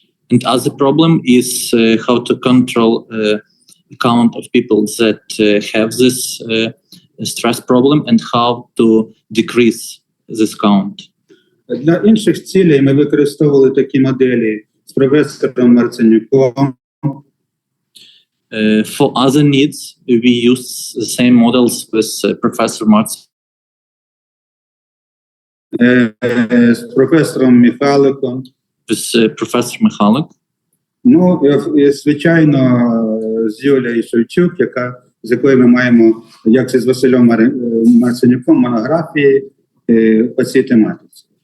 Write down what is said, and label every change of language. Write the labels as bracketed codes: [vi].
[en] And other problem is how to control count of people that have this stress problem and how to decrease this count. [uk] Для інших цілей ми використовували такі моделі з професором Марценюком. [en] For other needs, we use the same models with Professor Martz. [uk] З професором Михайликом. [en] With Professor Michalik. [uk] Ну, і, звичайно, з Юлією Шевчук, з якою ми маємо, як з Василем Марценюком, монографії по цій тематиці.